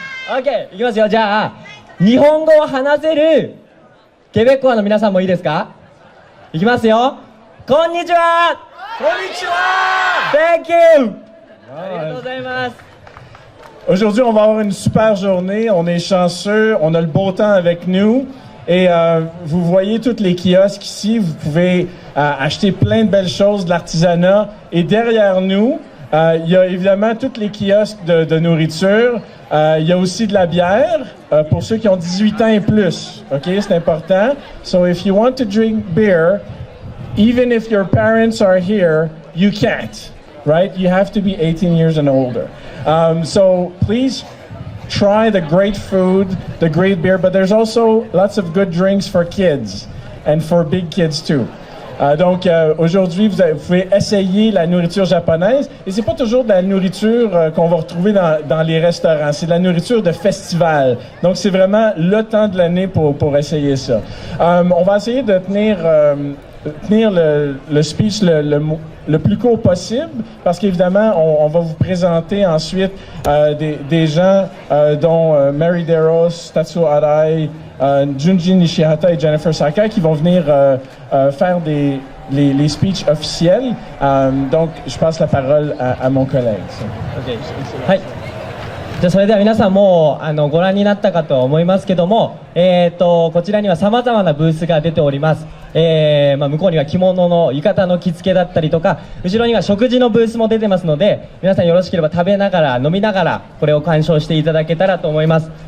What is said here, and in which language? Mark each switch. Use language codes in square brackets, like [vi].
[ja] OK、いきますよ。じゃあ日本語を話せるケベッコアの皆さんもいいですか？いきますよ。こんにちは。 Konnichiwa! [en] Thank you. [ja] ありがとうございます。 [fr] Aujourd'hui, on va avoir une super journée. On est chanceux. On a le beau temps avec nous. Et vous voyez tous les kiosques ici. Vous pouvez acheter plein de belles choses, de l'artisanat. Et derrière nous, il y a évidemment tous les kiosques de nourriture. Il y a aussi de la bière pour ceux qui ont 18 ans et plus. OK, c'est important. [en] So if you want to drink beer, even if your parents are here, you can't. Right? You have to be 18 years and older. So please try the great food, the great beer, but there's also lots of good drinks for kids and for big kids too. [fr] Donc aujourd'hui, vous pouvez essayer la nourriture japonaise, et c'est pas toujours de la nourriture qu'on va retrouver dans les restaurants, c'est de la nourriture de festival. Donc c'est vraiment le temps de l'année pour essayer ça. On va essayer de tenir le speech le plus court possible, parce qu'évidemment, on va vous présenter ensuite des gens dont Mary Deros, Tatsuo Arai, Junji Nishihata et Jennifer Sakai qui vont venir faire les speeches officiels. Donc, je passe la parole à mon collègue. [ja] OK、はい。じゃあそれでは皆さんもうご覧になったかと思いますけども、こちらにはさまざまなブースが出ております。向こうには着物の浴衣の着付けだったりとか、後ろには食事のブースも出てますので、皆さんよろしければ食べながら飲みながらこれを鑑賞していただけたらと思います。